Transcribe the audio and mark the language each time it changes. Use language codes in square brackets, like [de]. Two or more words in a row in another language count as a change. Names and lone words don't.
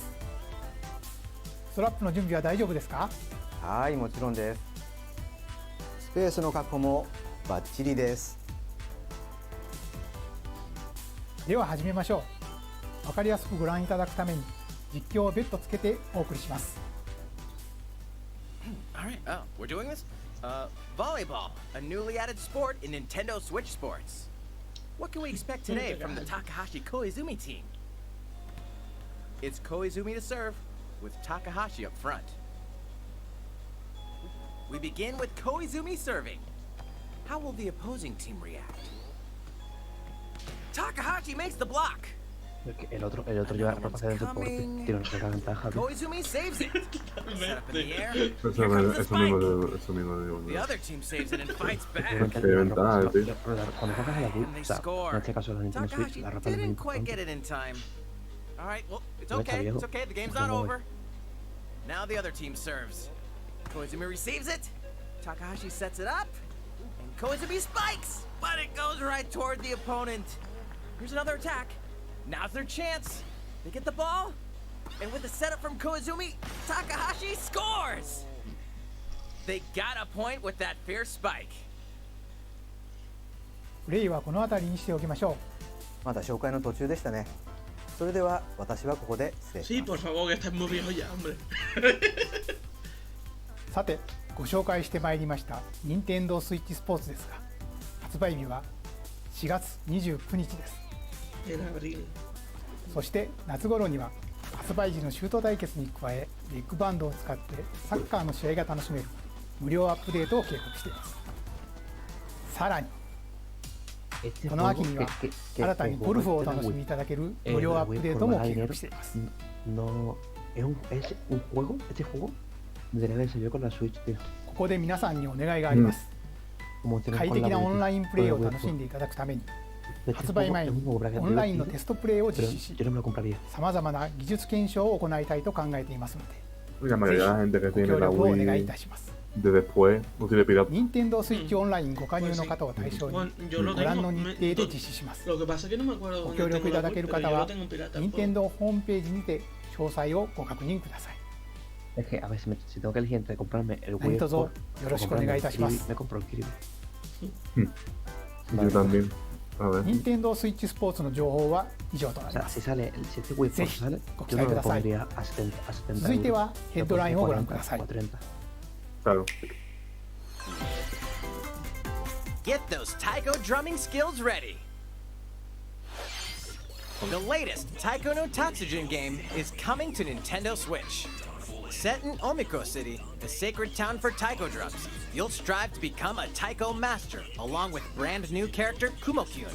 [ja] ストラップの準備は大丈夫ですか？はい、もちろんです。スペースの確保もバッチリです。では始めましょう。わかりやすくご覧いただくために実況を別途つけてお送りします。 [en] Alright, oh, we're doing this? Volleyball, a newly added sport in Nintendo Switch Sports. What can we expect today from the Takahashi Koizumi team? It's Koizumi to serve, with Takahashi up front. We begin with Koizumi serving. How will the opposing team react? Takahashi makes the block. [es] El otro lleva ropa de deporte, tiene una ventaja. [en] Koizumi saves it. Set up in the air. [es] Eso mismo digo. [en] The other team saves it and fights back. [es] Qué ventaja, tío. Cuando juegas a la Wii, o sea, en este caso la Nintendo Switch, [en] Takahashi [es] la ropa de [en] didn't [es] Nintendo. [en] quite get it in time. All right, well, it's [es] Lo echa [en] okay. [es] viejo. [en] It's okay. The game's [es] No [en] not [es] se mueve. [en] over. Now the other team serves. Koizumi receives it. Takahashi sets it up. And Koizumi spikes, but it goes right toward the opponent. Here's another attack. Now's their chance. They get the ball. And with the setup from Koizumi, Takahashi scores! They got a point with that fierce spike. [ja] プレイはこの辺りにしておきましょう。まだ紹介の途中でしたね。それでは私はここで失礼し [es] Sí, [ja] ます。 [es] por favor, que estás muy viejo ya, hombre. [ja] さて、ご紹介してまいりました任天堂スイッチスポーツですが、発売日は4月29日です。 [es] En abril. [ja] そして夏頃には発売時のシュート対決に加え、ビッグバンドを使ってサッカーの試合が楽しめる無料アップデートを計画しています。さらにこの秋には新たにゴルフをお楽しみいただける無料アップデートも計画しています。 [es] No, es un juego, este juego debería haber salido con la Switch, tío. [ja] ここで皆さんにお願いがあります。 [es] Como tienen [ja] 快 [es] con [ja] 適 [es] la [ja] な [es] Wii, [ja] オンラインプレイを [es] con la [ja] 楽 [es] Wii, [ja] しんでいただくために [es] este [ja] 発売 [es] juego [ja] 前 [es] es [ja] に [es] un juego que [ja] オンラインのテストプレイを実施し、 [es] yo no me lo compraría. [ja] さまざまな技術検証を行いたいと考えていますので、 [es] La mayoría de la gente que [ja] ご協 [es] tiene la [ja] 力をお願いい [es] Wii [ja] たします。 [es] de después no tiene pirata. [ja] 任天堂スイッチオンラインご加入の方を対象に [es] Juan, yo lo [ja] ご覧 [es] tengo. [ja] の日程で実施します。 [es] Lo que pasa es que no me acuerdo [ja] ご [es] dónde [ja] 協力 [es] tengo [ja] いた [es] la [ja] だけ [es] Wii, [ja] る [es] pero [ja] 方 [es] yo [ja] は [es] lo tengo en pirata. [ja] 任天堂ホームページにて詳細をご確認ください。 [es] Es que a ver si tengo que elegir entre comprarme el Wii [ja] 何卒 [es] o [ja] よろしくお願いいたします。 [es] me compro el Kirby. Yo también. A ver. [ja] 任天堂スイッチスポーツの情報は以上とな [es] O [ja] り [es] sea, [ja] ます。 [es] si este Wii Sports sale, [ja] ご期 [es] yo [ja] 待 [es] me [ja] く [es] lo [ja] ださい。 [es] pondría a 70 [ja] 続いては [es] euros. [ja] ヘッドラインをご覧ください。 [es] O 30. Claro. [en] Get those taiko drumming skills ready. The latest Taiko no Tatsujin game is coming to Nintendo Switch. Set in Omiko City, the sacred town for taiko drums, you'll strive to become a taiko master along with brand new character Kumo-kyun.